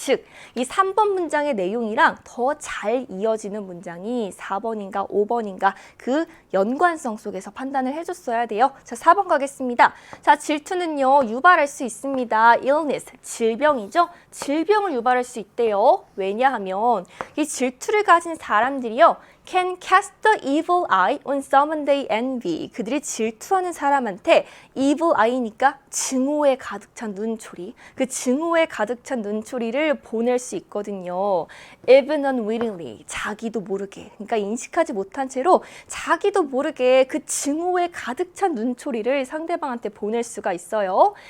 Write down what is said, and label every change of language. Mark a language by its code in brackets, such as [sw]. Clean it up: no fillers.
[ko] 즉, 이 3번 문장의 내용이랑 더 잘 이어지는 문장이 4번인가 5번인가 그 연관성 속에서 판단을 해줬어야 돼요. 자, 4번 가겠습니다. 자, 질투는요, 유발할 수 있습니다. illness, 질병이죠. 질병을 유발할 수 있대요. 왜냐하면 이 질투를 가진 사람들이요, [en] can cast the evil eye on someone they envy. [ko] 그들이 질투하는 사람한테 evil eye니까 증오에 가득 찬 눈초리. 그 증오에 가득 찬 눈초리를 보낼 수 있거든요. [en] even unwittingly. [ko] 자기도 모르게. 그러니까 인식하지 못한 채로 자기도 모르게 그 증오에 가득 찬 눈초리를 상대방한테 보낼 수가 있어요.